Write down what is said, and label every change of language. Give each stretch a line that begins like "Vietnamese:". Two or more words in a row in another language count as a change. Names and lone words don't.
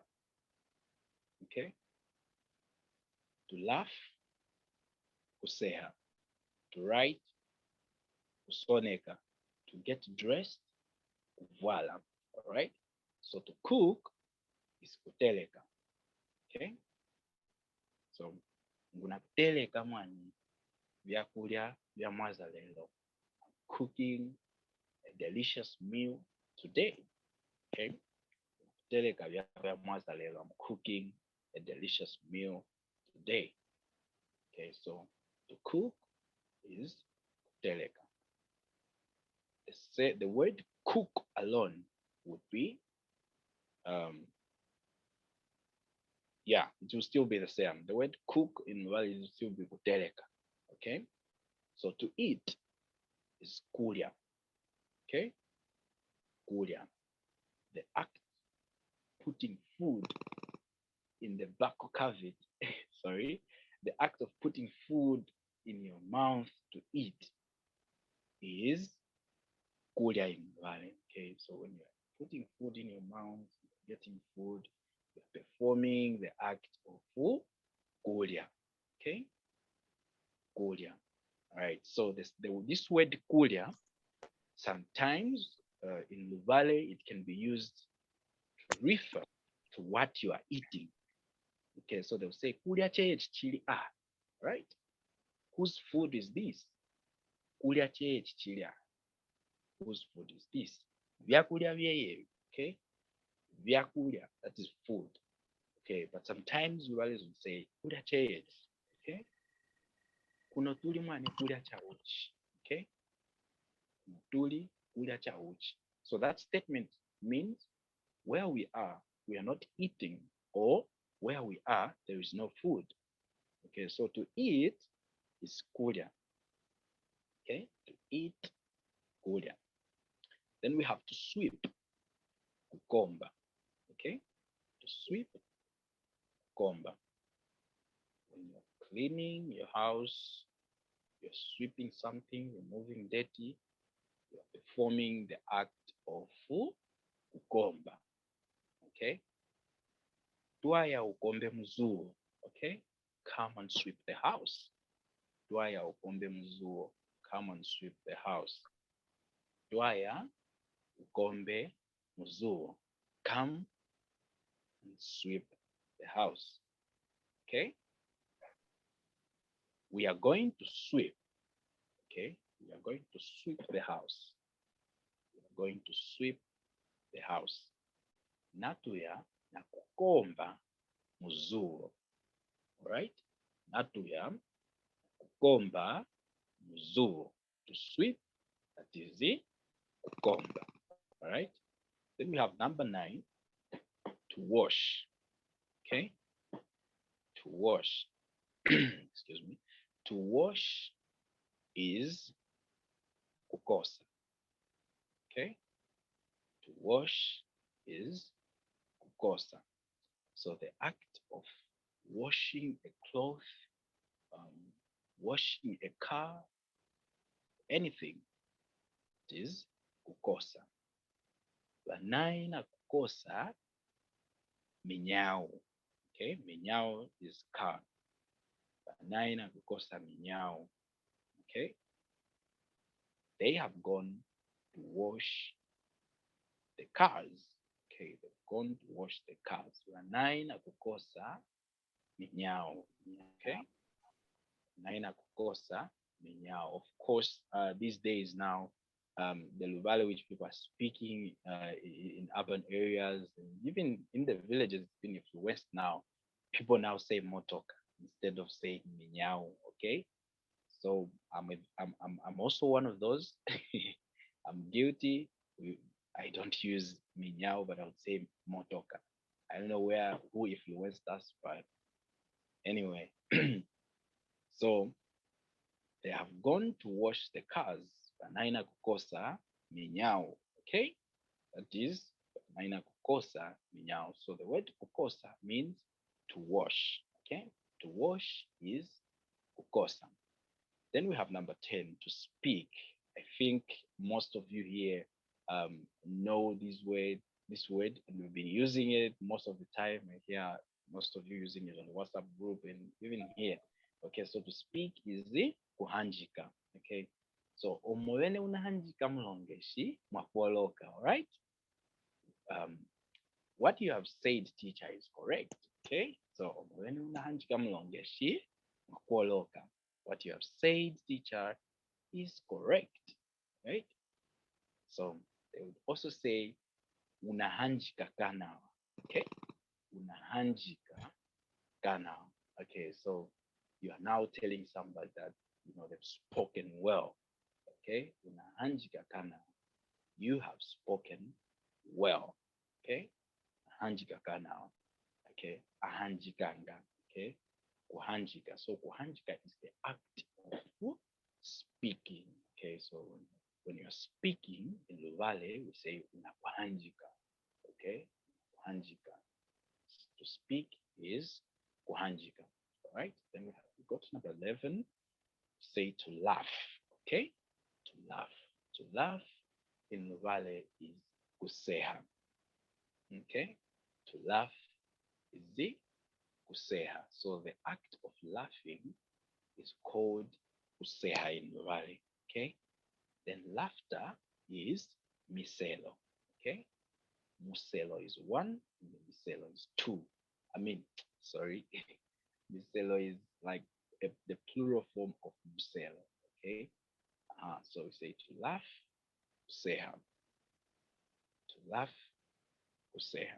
English: Okay, to laugh, kuseha. To write, kusoneka. To get dressed, kuvala. All right, so to cook is kuteleka.
Luvale: Okay, so ngunakuteleka mwani vyakulya vya mwazalendo.
English: Cooking a delicious meal today.
Luvale: Okay, kuteleka vya mwazalendo.
English: I'm cooking a delicious meal today. Okay, so to cook is kuteleka. The word cook alone would be yeah, it will still be the same. The word cook in Luvale will still be kuteleka. Okay, so to eat is kulya. Okay, kulya, the act putting food in the back cavity. Sorry, the act of putting food in your mouth to eat is kulya in Luvale. Okay, so when you're putting food in your mouth, getting food, you're performing the act of kulya. Okay, kulya. All right, so this word kulya, sometimes in Luvale, it can be used to refer to what you are eating. Okay, so they'll say
Luvale: kulya chili
English: right? Whose food is this?
Luvale: Kulya chili.
English: Whose food is this?
Luvale: Vyakulya vyeye.
English: Okay, vyakulya, that is food. Okay, but sometimes Luvalis would say
Luvale: kulya chili. Okay, kuno tuli mwane kulya chauchi. Okay, tuli kulya chauchi.
English: So that statement means where we are not eating, or where we are, there is no food. Okay, so to eat is kulya. Okay, to eat, kulya. Then we have to sweep, kukomba. Okay, to sweep, kukomba. When you're cleaning your house, you're sweeping something, removing dirty, you're performing the act of kukomba.
Luvale: Okay, twaya ukombe mzuo.
English: Okay, come and sweep the house.
Luvale: Twaya ukombe mzuo,
English: come and sweep the house.
Luvale: Twaya ukombe mzuo,
English: come and sweep the house. Okay, we are going to sweep. Okay, we are going to sweep the house. We are going to sweep the house.
Luvale: natuya na kukomba muzulo. Alright? Natuya kukomba muzulo.
English: To sweep, that is the kukomba. Alright? Then we have number 9, to wash. Okay? To wash. Excuse me. To wash is kukosa. Okay? To wash is kukosa. So the act of washing a cloth, washing a car, anything, is kukosa.
Luvale: Vanaina kukosa minyao.
English: Okay, minyao is car.
Luvale: Vanaina kukosa minyao.
English: Okay, they have gone to wash the cars. Okay, they've gone to wash the cars.
Luvale: Vanaina kukosa minyao. Okay, naina kukosa minyao.
English: Of course, these days now, the Luvale which people are speaking in urban areas, and even in the villages, even if you west now, people now say motoka instead of saying minyao. Okay, so I'm also one of those. I'm guilty. I don't use minyao, but I would say motoka. I don't know who influenced us, but anyway. So they have gone to wash the cars.
Luvale: Banaina kukosa minyao. Okay, that is banaina kukosa minyao.
English: So the word kukosa means to wash. Okay, to wash is kukosa. Then we have number 10, to speak. I think most of you here know this word, and we've been using it most of the time. I hear most of you using it on the WhatsApp group and even here. Okay, so to speak is the kuhanjika.
Luvale: Okay, so omwene unahanjika mlongeshi mwakuoloka.
English: All right. What you have said, teacher, is correct.
Luvale: Okay, so omwene unahanjika mlongeshi mwakuoloka.
English: What you have said, teacher, is correct. Right. So they would also say
Luvale: unahanjika kana. Okay, unahanjika kana.
English: Okay, so you are now telling somebody that they've spoken well.
Luvale: Okay, unahanjika kana.
English: You have spoken well.
Luvale: Okay, hanjika kana. Okay, ahanjikanga.
English: Okay, kuhanjika. So kuhanjika is the act of speaking. Okay, so when you're speaking in Luvale, we say unakuhanjika. Okay, kuhanjika. To speak is kuhanjika. All right, then we got number 11, say to laugh. Okay, to laugh. To laugh in Luvale is kuseha. Okay, to laugh is the kuseha. So the act of laughing is called kuseha in Luvale. Okay, then laughter is miselo. Okay, muselo is 1, and miselo is 2. I mean, sorry, miselo is like the plural form of muselo. Okay, so we say to laugh, kuseha. To laugh, kuseha.